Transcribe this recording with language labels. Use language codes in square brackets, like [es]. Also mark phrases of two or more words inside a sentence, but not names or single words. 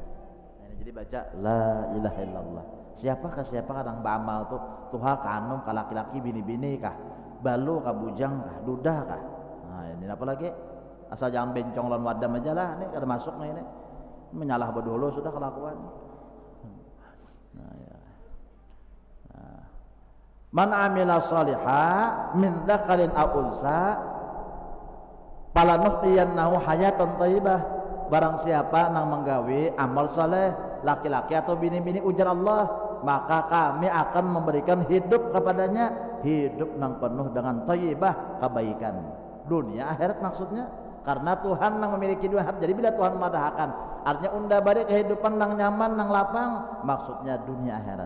[bjn] Nah, jadi baca [ar] لا إله إلا الله. [bjn] Siapakah nang beramal tuh tuha ka anom ka laki-laki bini-bini kah, balu ka bujang kah, duda kah. Nah ini apa lagi? Asal jangan bencong lawan wadam aja lah, ini kada masuk nih ini. Menyalah bedulu sudah kelakuan. Nah ya. Nah. [ar] من عمل صالحا من ذكر أو أنثى فلنحيينه حياة طيبة. [bjn] Barang siapa nang menggawe amal saleh laki-laki atau bini-bini ujar Allah, maka kami akan memberikan hidup kepadanya, hidup nang penuh dengan thayyibah, kebaikan dunia akhirat maksudnya. Karena Tuhan nang memiliki dua hati. Jadi bila Tuhan madahkan artinya unda bari kehidupan nang nyaman nang lapang, maksudnya dunia akhirat.